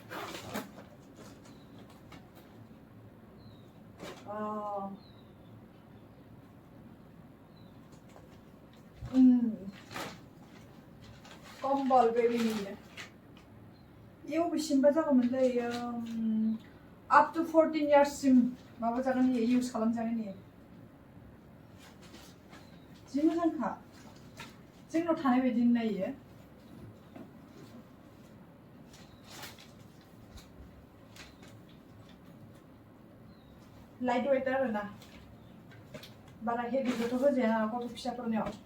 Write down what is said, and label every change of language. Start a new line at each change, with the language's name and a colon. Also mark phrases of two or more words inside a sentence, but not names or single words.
Bodo: कम्बल बेबीनि ये बबेसिमबा जागौमोनलै
English: up to 14 years
Bodo: सिम माबा जागोन इयो इउज खालामजागोन इयो जि मोजांखा जोंनाव थानाय बायदि नायो
English: light weight
Bodo: आरो ना बारा हेभिबोथ' होजाया ना गथ' फिसाफोरनियाव